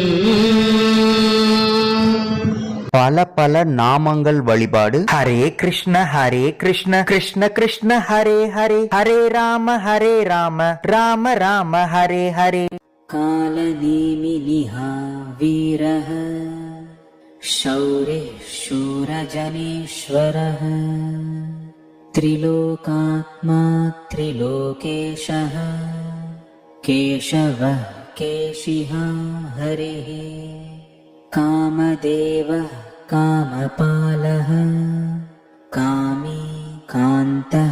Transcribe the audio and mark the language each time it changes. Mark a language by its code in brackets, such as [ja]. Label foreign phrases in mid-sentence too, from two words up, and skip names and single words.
[ta] பல பல நாமங்கள் வழிபாடு. [sa] हरे कृष्ण कृष्ण कृष्ण हरे हरे हरे राम राम राम हरे हरे. कालनेमिनिहा वीरः शौर्य शूरजनेश्वरः त्रिलोकात्मा त्रिलोकेशः केशवः केशिः हरिः कामदेवः कामपालः कामी कान्तः